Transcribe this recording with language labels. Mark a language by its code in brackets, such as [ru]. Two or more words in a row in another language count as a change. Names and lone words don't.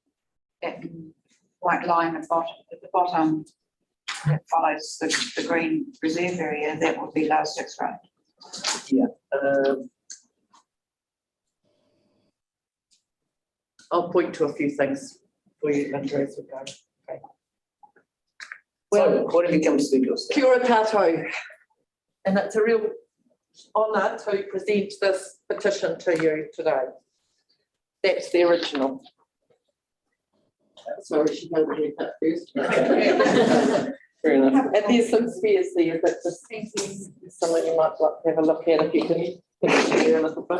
[en] that white line at the bottom that follows the green reserve area, that would be Last Six Road. Yeah. I'll point to a few things for you, Linda, as we go. Okay. So, what have you come to speak to us? [mi] Kia ora tātou. [en] And it's a real honour to present this petition to you today. That's the original. Sorry, she knows read that first. Fair enough. And there's some spares there that just something you might like to have a look at if you can share a little bit.